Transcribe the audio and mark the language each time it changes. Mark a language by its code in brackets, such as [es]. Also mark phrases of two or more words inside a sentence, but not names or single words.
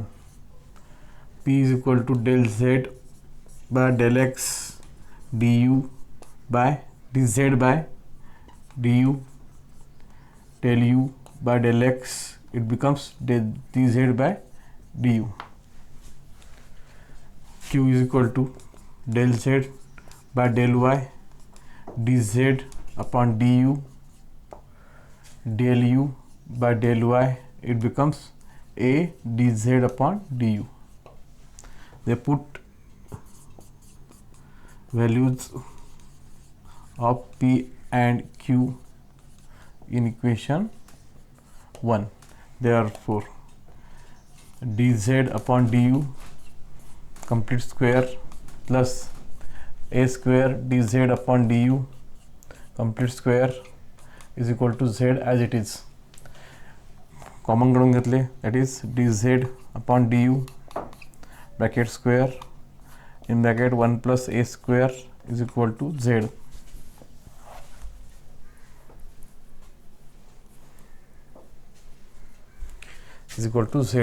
[en] P is equal to del z by del x du by dz by du, del u by del x, it becomes dz by du. Q is equal to del z by del y dz upon du, del u by del y, it becomes a dz upon du. They put values of P and Q in equation 1. Therefore, dz upon du complete square plus a square dz upon du complete square is equal to z as it is. [mr] Common करून घेतले, [en] that is dz upon du bracket square in bracket 1 plus a square is equal to z. Is equal to z.